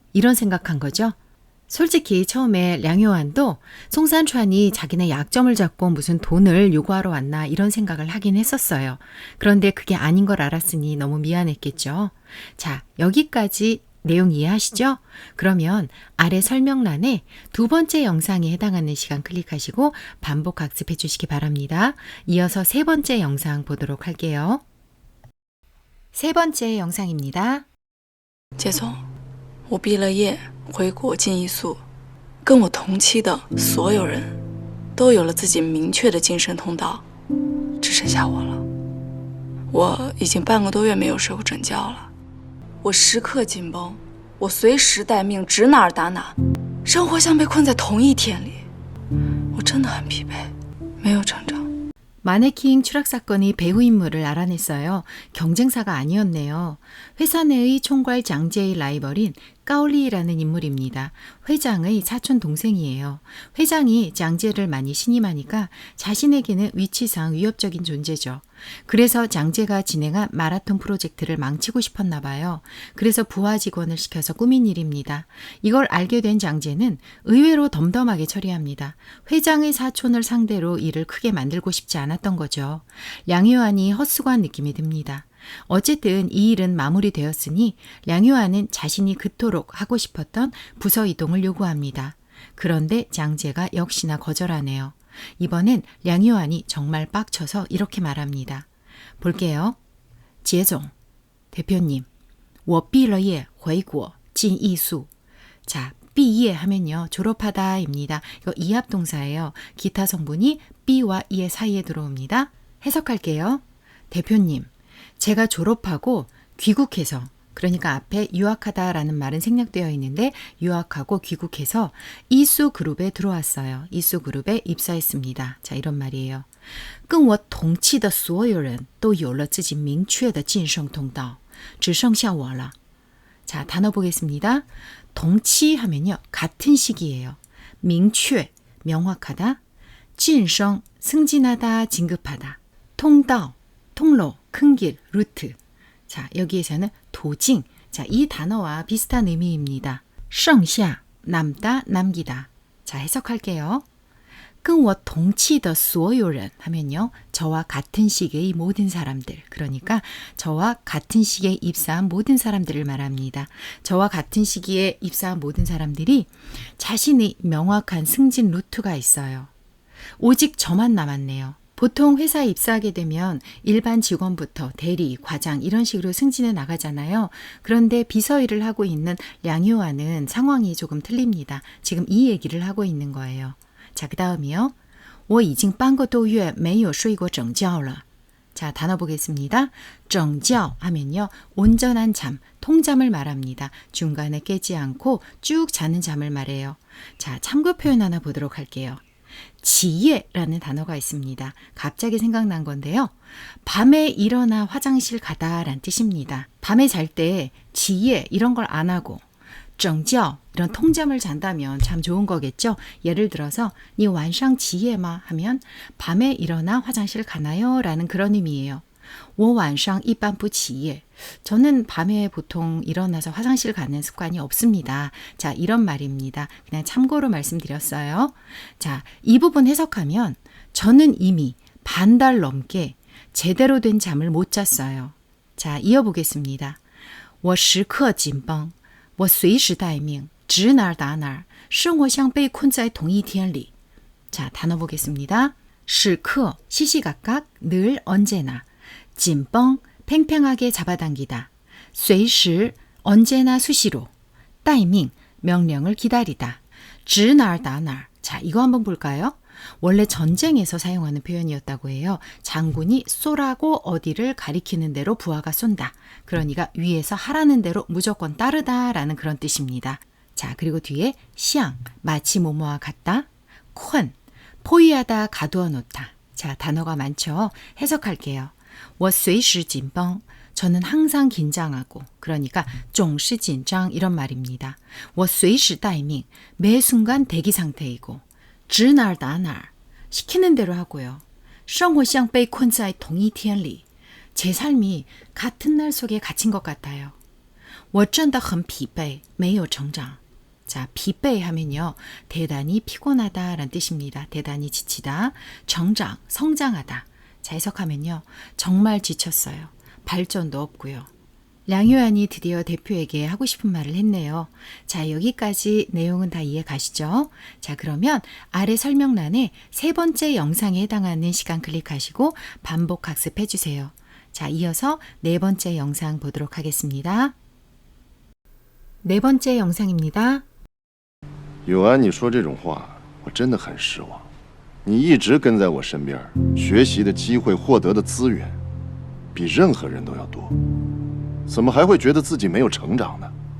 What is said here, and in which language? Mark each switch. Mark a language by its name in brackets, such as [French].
[Korean] 이런 생각한 거죠. 솔직히 처음에 량요한도 송산川이 자기네 약점을 잡고 무슨 돈을 요구하러 왔나 이런 생각을 하긴 했었어요. 그런데 그게 아닌 걸 알았으니 너무 미안했겠죠. 자, 여기까지 내용 이해하시죠? 그러면 아래 설명란에 두 번째 영상에 해당하는 시간 클릭하시고 반복 학습해 주시기 바랍니다. 이어서 세 번째 영상 보도록 할게요. 세 번째 영상입니다. [Chinese] 杰总，我毕了业回国进艺宿，跟我同期的所有人都有了自己明确的晋升通道，只剩下我了。我已经半个多月没有睡过整觉了，我时刻紧绷，我随时待命，指哪儿打哪，生活像被困在同一天里，我真的很疲惫，没有成长。 [Korean] 마네킹 추락 사건이 배후 인물을 알아냈어요. 경쟁사가 아니었네요. 회사 내의 총괄 장제의 라이벌인 까올리라는 인물입니다. 회장의 사촌 동생이에요. 회장이 장제를 많이 신임하니까 자신에게는 위치상 위협적인 존재죠. 그래서 장제가 진행한 마라톤 프로젝트를 망치고 싶었나 봐요. 그래서 부하 직원을 시켜서 꾸민 일입니다. 이걸 알게 된 장제는 의외로 덤덤하게 처리합니다. 회장의 사촌을 상대로 일을 크게 만들고 싶지 않았던 거죠. 량효안이 헛수고한 느낌이 듭니다. 어쨌든 이 일은 마무리되었으니 량효안은 자신이 그토록 하고 싶었던 부서 이동을 요구합니다. 그런데 장제가 역시나 거절하네요. 이번엔 량효안이 정말 빡쳐서 이렇게 말합니다. 볼게요. [Chinese] 杰总, 대표님, 我毕了业回国进艺术. [Korean] 자, 毕业 하면요. 졸업하다입니다. 이거 이합동사예요. 기타 성분이 B와 E의 사이에 들어옵니다. 해석할게요. 대표님, 제가 졸업하고 귀국해서, 그러니까 앞에 유학하다라는 말은 생략되어 있는데 유학하고 귀국해서 이수 그룹에 들어왔어요. 이수 그룹에 입사했습니다. 자, 이런 말이에요. [Chinese] 跟我同期的所有人都有了自己明确的晋升通道，只剩下我了. [Korean] 자, 단어 보겠습니다. 동치 하면요. 같은 시기예요. 明确, 명확하다. 晋升, 승진하다, 진급하다. 통道, 통로, 큰 길, 루트. 자, 여기에서는 도징. 자, 이 단어와 비슷한 의미입니다. 剩下, 남다, 남기다. 자, 해석할게요. [Chinese] 跟我同期的所有人 [Korean] 하면요. 저와 같은 시기의 모든 사람들. 그러니까 저와 같은 시기에 입사한 모든 사람들을 말합니다. 저와 같은 시기에 입사한 모든 사람들이 자신의 명확한 승진 루트가 있어요. 오직 저만 남았네요. 보통 회사에 입사하게 되면 일반 직원부터 대리, 과장 이런 식으로 승진해 나가잖아요. 그런데 비서 일을 하고 있는 량효안은 상황이 조금 틀립니다. 지금 이 얘기를 하고 있는 거예요. 자, 그 다음이요. [Chinese] 我已经半个多月没有睡过整觉了. [Korean] 자, 단어 보겠습니다. 整觉 하면요. 온전한 잠, 통잠을 말합니다. 중간에 깨지 않고 쭉 자는 잠을 말해요. 자, 참고 표현 하나 보도록 할게요. 지혜라는 단어가 있습니다. 갑자기 생각난 건데요. 밤에 일어나 화장실 가다라는 뜻입니다. 밤에 잘 때 지혜 이런 걸 안 하고 整觉 이런 통잠을 잔다면 참 좋은 거겠죠. 예를 들어서 [Chinese] 你晚上起夜吗 [Korean] 하면 밤에 일어나 화장실 가나요? 라는 그런 의미예요. [Chinese] 我晚上一般不起夜. [Korean] 저는 밤에 보통 일어나서 화장실 가는 습관이 없습니다. 자, 이런 말입니다. 그냥 참고로 말씀드렸어요. 자, 이 부분 해석하면 저는 이미 반 달 넘게 제대로 된 잠을 못 잤어요. 자, 이어보겠습니다. [Chinese] 我时刻紧绷，我随时待命，指哪儿打哪儿，生活像被困在同一天里. [Korean] 자, 단어 보겠습니다. 时刻, 시시각각, 늘, 언제나. 紧绷, 팽팽하게 잡아당기다. 随时, 언제나 수시로. 待命, 명령을 기다리다. [Chinese] 指哪儿打哪儿. [Korean] 자, 이거 한번 볼까요? 원래 전쟁에서 사용하는 표현이었다고 해요. 장군이 쏘라고 어디를 가리키는 대로 부하가 쏜다. 그러니까 위에서 하라는 대로 무조건 따르다라는 그런 뜻입니다. 자, 그리고 뒤에 像, 마치 뭐뭐와 같다. 困, 포위하다, 가두어 놓다. 자, 단어가 많죠. 해석할게요. [Chinese] 我随时紧绷, [Korean] 저는 항상 긴장하고, 그러니까 [Chinese] 总是紧张 [Korean] 이런 말입니다. [Chinese] 我随时待命, [Korean] 매 순간 대기 상태이고, [Chinese] 指哪儿打哪儿, [Korean] 시키는 대로 하고요. [Chinese] 生活像被困在同一天里, [Korean] 제 삶이 같은 날 속에 갇힌 것 같아요. [Chinese] 我真的很疲惫,没有成长. [Korean] 자, 疲惫 하면요. 대단히 피곤하다라는 뜻입니다. 대단히 지치다. 成长, 성장하다. 자, 해석하면요. 정말 지쳤어요. 발전도 없고요. 량효안이 드디어 대표에게 하고 싶은 말을 했네요. 자, 여기까지 내용은 다 이해 가시죠? 자, 그러면 아래 설명란에 세 번째 영상에 해당하는 시간 클릭하시고 반복 학습해 주세요. 자, 이어서 네 번째 영상 보도록 하겠습니다. 네 번째 영상입니다. [Chinese] 有安，你说这种话，我真的很失望。你一直跟在我身边，学习的机会、获得的资源，比任何人都要多，怎么还会觉得自己没有成长呢？